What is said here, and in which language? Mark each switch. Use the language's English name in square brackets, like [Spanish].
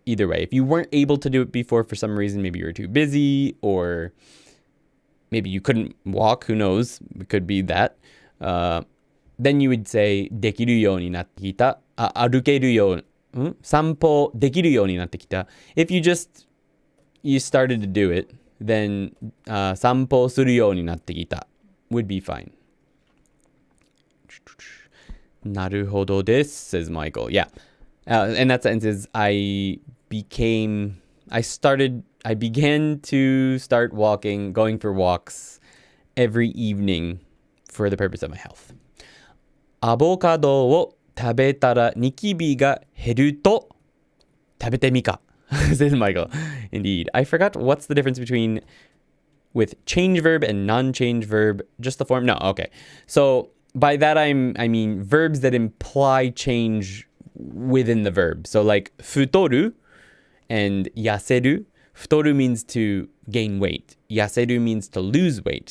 [English] Either way, if you weren't able to do it before for some reason, maybe you were too busy or maybe you couldn't walk, who knows, it could be that. Then you would say [Japanese] できるようになってきた。歩けるよう、散歩できるようになってきた. [English] If you started to do it, then 散歩するようになってきた would be fine. [Japanese] なるほどです [English] says Michael. Yeah. And that sentence is I began to start going for walks every evening for the purpose of my health. [Japanese] アボカドを食べたらニキビが減ると食べてみか [English] says Michael. Indeed. I forgot what's the difference between with change verb and non-change verb. Just the form? No, okay. So by that I mean verbs that imply change within the verb. So like 太る and 痩せる. 太る means to gain weight. 痩せる means to lose weight.